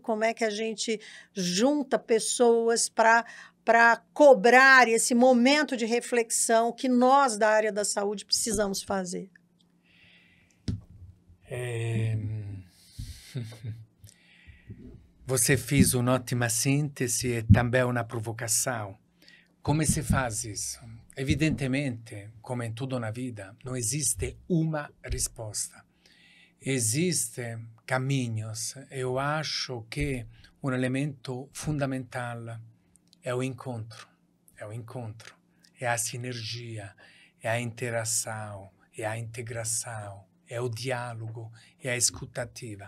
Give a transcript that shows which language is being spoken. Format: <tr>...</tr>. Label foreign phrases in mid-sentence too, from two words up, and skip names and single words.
<pt>Como é que a gente junta pessoas para cobrar esse momento de reflexão que nós, da área da saúde, precisamos fazer? Você fez uma ótima síntese e também uma provocação. Como se faz isso? Evidentemente, come in tudo na vida, não existe uma risposta. Existem caminhos. Eu acho que um elemento fundamental é o encontro. É a sinergia, é a interação, é a integração, é o diálogo, é a escutativa.</pt>